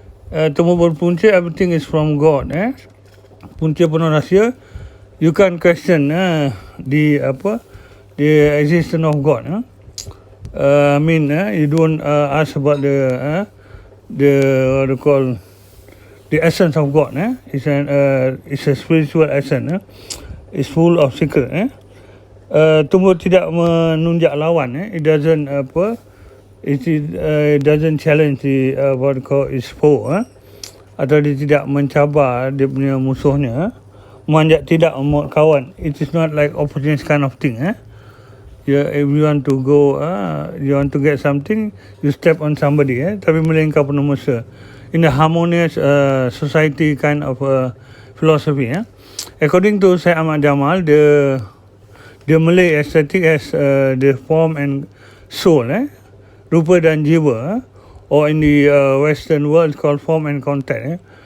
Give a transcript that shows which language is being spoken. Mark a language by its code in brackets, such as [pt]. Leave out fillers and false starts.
[ms] Tumbuh berpunca, [en] everything is from God. [ms] Punca penuh rahsia, [en] you can't question the existence of God. You don't ask about the what you call the essence of God. It's a spiritual essence. It's full of secret. [ms] Tumbuh tidak menunjak lawan. [en] It doesn't it doesn't challenge the what you call its foe. [ms] Atau dia tidak mencabar dia punya musuhnya. Memanjat tidak memot kawan. [en] It is not like opportunist kind of thing. If you want to go, you want to get something, you step on somebody. [ms] Tapi melainkan penuh mesra. [en] In a harmonious society kind of philosophy. According to Syed Ahmad Jamal, the Malay aesthetic has the form and soul, [ms] rupa dan jiwa, [en] or in the Western world called form and content.